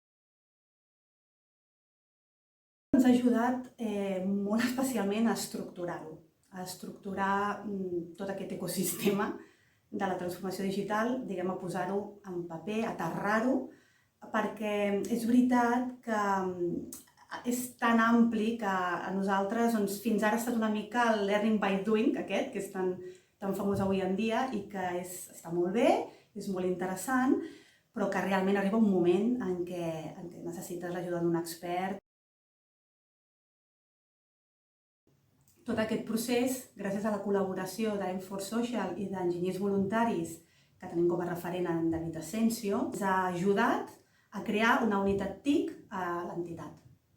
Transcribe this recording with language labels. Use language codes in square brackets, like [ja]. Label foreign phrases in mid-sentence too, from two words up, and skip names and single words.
[ca] Ens ha ajudat molt especialment a estructurar-ho, a estructurar tot aquest ecosistema de la transformació digital, diguem, a posar-ho en paper, a aterrar-ho, perquè és veritat que és tan ampli que a nosaltres fins ara ha estat una mica el [en] learning by doing [ca] aquest, que és tan famós avui en dia i que està molt bé, és molt interessant, però que realment arriba un moment en què necessites l'ajuda d'un expert. Tot aquest procés, gràcies a la col·laboració d'M4Social i d'enginyers voluntaris que tenim com a referent en David Asensio, ens ha ajudat a crear una unitat TIC a l'entitat.